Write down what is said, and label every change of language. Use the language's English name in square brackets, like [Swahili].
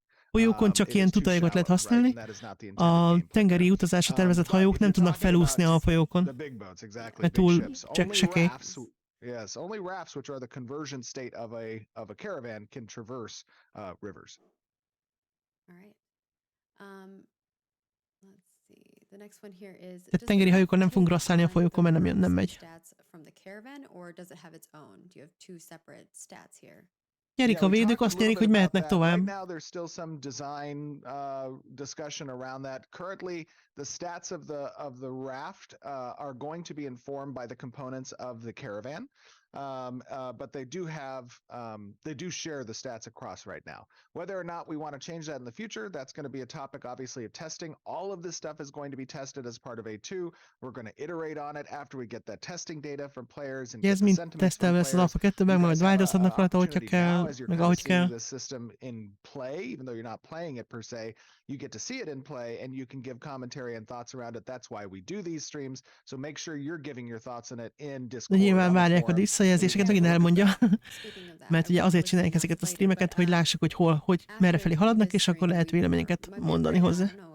[Hungarian] Folyókon csak ilyen tutajokat lehet használni. A tengeri utazásra tervezett hajók nem tudnak felúszni a folyókon, mert túl sekély. [English] Yes, only rafts, which are the conversion state of a caravan, can traverse rivers. All right. Let's see. The next one here is. [Hungarian] Tehát tengeri hajókon nem fogunk rasszálni a folyókon, mert nem megy. [English] Stats from the caravan, or does it have its own? Do you have two separate stats here? [Hungarian] Nyerik a védők, azt nyerik, hogy mehetnek tovább. [English] Right now there's still some design discussion around that. Currently, the stats of the raft are going to be informed by the components of the caravan. But they do share the stats across right now. Whether or not we want to change that in the future, that's going to be a topic, obviously, of testing. All of this stuff is going to be tested as part of A2. We're going to iterate on it after we get that testing data from players and get the sentiments from players. [Hungarian] Ez az Alpha 2-ben, majd változtatnak rajta, hogyha kell, meg ahogy kell. [English] The system in play, even though you're not playing it per se, you get to see it in play and you can give commentary and thoughts around it. That's why we do these streams. So make sure you're giving your thoughts on it in Discord. [Hungarian] De nyilván várják a visszajelzéseket, megint elmondja, mert ugye azért csinálják ezeket a streameket, hogy lássuk, hogy hogy merre felé haladnak, és akkor lehet véleményeket mondani hozzá.